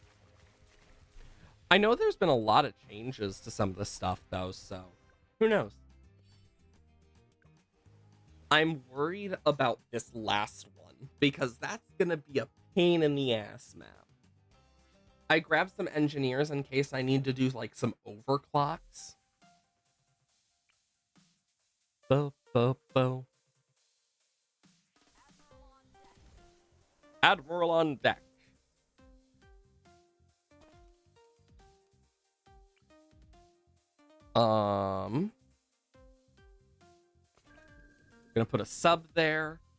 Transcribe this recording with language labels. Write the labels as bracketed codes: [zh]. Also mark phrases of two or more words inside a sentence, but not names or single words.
[en] I know there's been a lot of changes to some of this stuff, though, so who knows? I'm worried about this last one, because that's gonna be a pain in the ass map. I grabbed some engineers in case I need to do, like, some overclocks. Bo, bo, bo. Admiral on deck. Gonna put a sub there.